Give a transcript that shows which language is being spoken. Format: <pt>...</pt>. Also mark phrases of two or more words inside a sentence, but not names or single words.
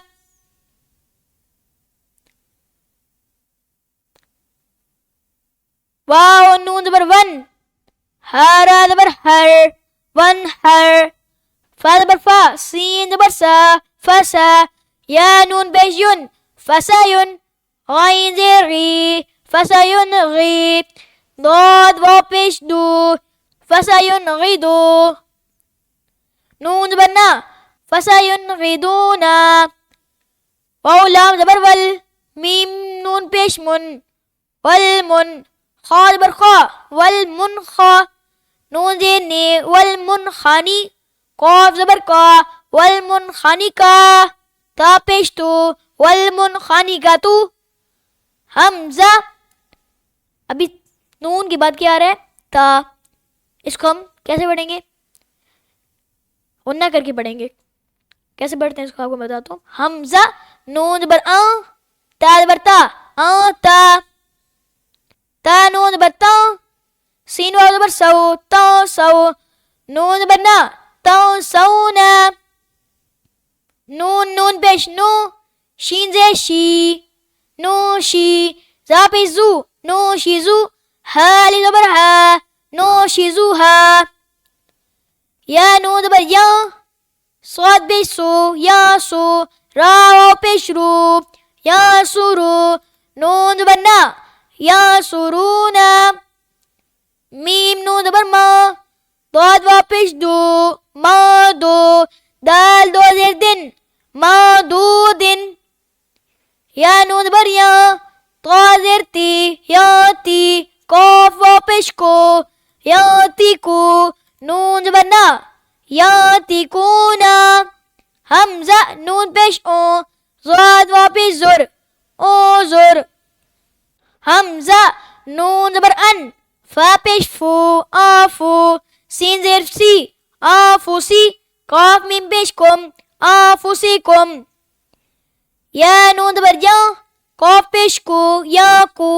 <ur>واو نون زبر ون، ہا را زبر ہر، ون ہر. فا زبر فا، سین زبر سا، فسا. یا نون پیش یون، فسایون. غین زیر غی، فسایون غی. ضاد واو پیش دو، فسایون غیدو. نون زبر نا، فسایون غیدونا. واو لام زبر ول، میم نون پیش من، والمن. خا زبر خا، والمنخا. نون زیر نی، والمنخانی. قاف زبر کا، والمنخنکا. تا پیش تو، والمنخنکتو. حمزہ. ابھی نون کے بعد کیا آ رہا ہے؟ تا. اس کو ہم کیسے پڑھیں گے؟ غنہ کر کے پڑھیں گے. کیسے پڑھتے ہیں اس کو آپ کو بتاتا ہوں. حمزہ نون زبر آن، تا زبر تا، آن تا. تا نون زبر تا، سین واو زبر سو، تا سو. نون زبر نا، تا سونا. نون پیش نو، شین زیر شی، نو شی. زا پیش زو، نو شی زو. ہا علی زبر ہا، نو شی زو ہا. یا نون زبر یا، صاد پیش سو، یا سو. را واو پیش رو، یا سورو. نون زبر نا، یا سورونا. میم نون زبر ما، ضاد واو پیش دو، ما دو. دال دو زیر دن، ما دو دن. یا نون زبر یا، طا زیر تی، یا تی. قاف واو پیش کو، یا تی کو. نون زبر نا، یا تی کونا. حمزہ نون پیش اون، ضاد واو پیش زر، او زر. حمزہ نون زبر ان، فا پیش فو، آفو. سین زیر سی، آفو سی. قاف میم پیش کم، آفو سی کم. یا نون زبر یا، قاف پیش کو، یا کو.</ur>